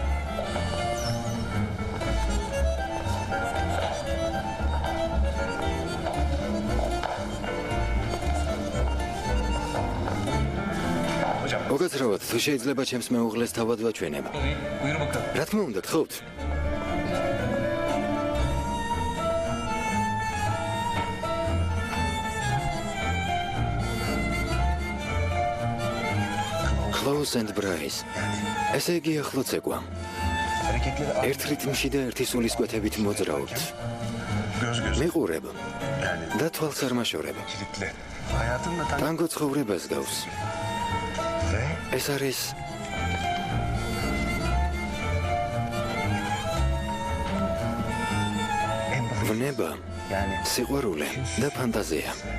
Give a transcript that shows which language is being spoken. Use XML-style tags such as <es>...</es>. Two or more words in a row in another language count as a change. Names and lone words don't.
<ka>მოგაცრავად, თუ შეიძლება ჩემს მეუღლეს თავად ვაჩვენებ. რა თქმა უნდა, გთხოვთ?</ka> <en>Close and Bryce.</en> <ka>ესე იგი ახლო ცეკვა. ერთ რიტმში და ერთი სულისკვეთებით მოძრაობთ. მიყურებ და თვალს არ მაშორებ. ტანგო ცხოვრებას გავს. ეს არის ვნება, სიყვარული და ფანტაზია.</ka>